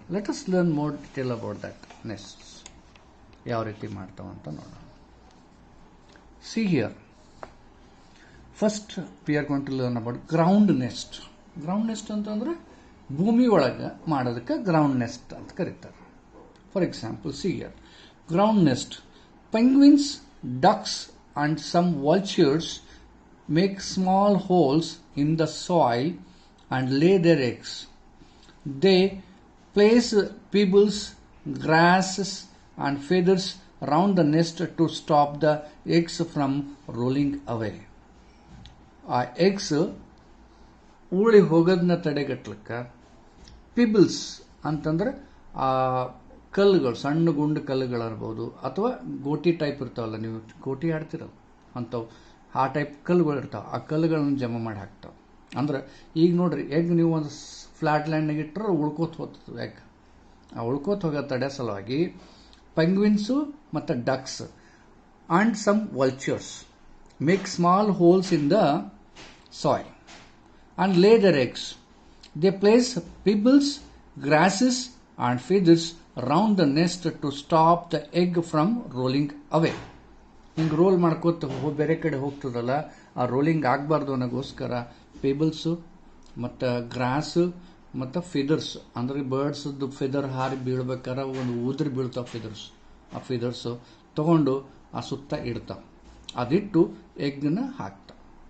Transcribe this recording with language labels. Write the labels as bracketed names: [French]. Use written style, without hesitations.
[English] Let us learn more detail about that nests. [Kannada] ಯಾವ ರೀತಿ ಮಾಡ್ತಾವ ಅಂತ ನೋಡೋಣ. [English] See here, first we are going to learn about ground nest. [Kannada] Ground next ಅಂತಂದ್ರೆ ಭೂಮಿ ಒಳಗೆ ಮಾಡೋದಕ್ಕೆ ಗ್ರೌಂಡ್ ನೆಸ್ಟ್ ಅಂತ ಕರೀತಾರೆ. [English] For example, see here, ground nest. Penguins, ducks and some vultures make small holes in the soil and lay their eggs. They place pebbles, grasses and feathers around the nest to stop the eggs from rolling away. [Kannada] ಆ eggs ಉಳಿ ಹೋಗೋದನ್ನ ತಡೆಗಟ್ಲಿಕ್ಕೆ ಪಿಬಲ್ಸ್ ಅಂತಂದ್ರೆ ಆ ಕಲ್ಲುಗಳು, ಸಣ್ಣ ಗುಂಡು ಕಲ್ಲುಗಳಿರ್ಬೋದು, ಅಥವಾ ಗೋಟಿ type ಇರ್ತಾವಲ್ಲ, ನೀವು ಗೋಟಿ ಆಡ್ತಿರಲ್ಲ ಅಂಥವು, ಆ ಟೈಪ್ ಕಲ್ಲುಗಳು ಇರ್ತಾವೆ. ಆ ಕಲ್ಲುಗಳನ್ನು ಜಮಾ ಮಾಡಿ ಹಾಕ್ತಾವೆ. ಅಂದ್ರೆ ಈಗ ನೋಡ್ರಿ, ಎಗ್ ನೀವು ಒಂದು ಫ್ಲಾಟ್ ಲ್ಯಾಂಡ್ನಾಗ ಇಟ್ಟರೆ ಉಳ್ಕೋತ ಹೋಗ್ತದೆ ಎಗ್. ಆ ಉಳ್ಕೋತ ಹೋಗೋ ತಡೆ ಸಲುವಾಗಿ [English] Penguins ಮತ್ತು ducks and some vultures make small holes in the soil and lay their eggs. They place pebbles, grasses and feathers around the nest to stop the egg from rolling away. [Kannada] ಹಿಂಗೆ ರೋಲ್ ಮಾಡ್ಕೋತ ಬೇರೆ ಕಡೆ ಹೋಗ್ತದಲ್ಲ, ಆ ರೋಲಿಂಗ್ ಆಗಬಾರ್ದು ಅನ್ನೋಗೋಸ್ಕರ ಪೇಬಲ್ಸು ಮತ್ತು ಗ್ರಾಸು ಮತ್ತು ಫಿದರ್ಸ್, ಅಂದರೆ ಬರ್ಡ್ಸ್ದು ಫಿದರ್ ಹಾರಿ ಬೀಳ್ಬೇಕಾದ್ರೆ ಒಂದು ಉದುರಿ ಬೀಳ್ತಾವೆ ಫಿದರ್ಸ್. ಆ ಫಿದರ್ಸು ತೊಗೊಂಡು ಆ ಸುತ್ತ ಇಡ್ತಾವೆ. ಅದಿಟ್ಟು ಎಗ್ನ ಹಾಕ್ತಾವೆ.